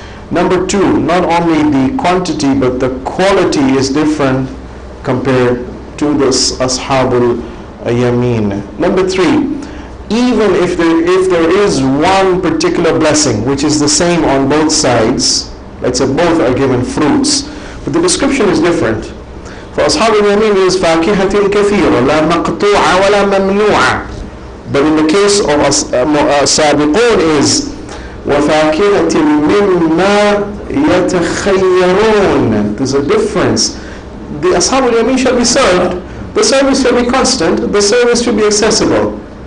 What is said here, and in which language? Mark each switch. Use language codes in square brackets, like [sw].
[en] Number two, not only the quantity but the quality is different compared to the Ashab al-Yamin. Number three, even if there is one particular blessing which is the same on both sides, let's say both are given fruits, but the description is different. For Ashab al-Yamin is [ar] فَاكِهَةٍ كَثِيرًا لَا مَقْطُوعَ وَلَا مَمْنُوعَ. [en] But in the case of Sabiqun is [ar] وَفَاكِهَةٍ مِّمَّا يَتَخَيَّرُونَ. [en] There's a difference. The Ashab al-Yamin shall be served, the service shall be constant, the service should be accessible.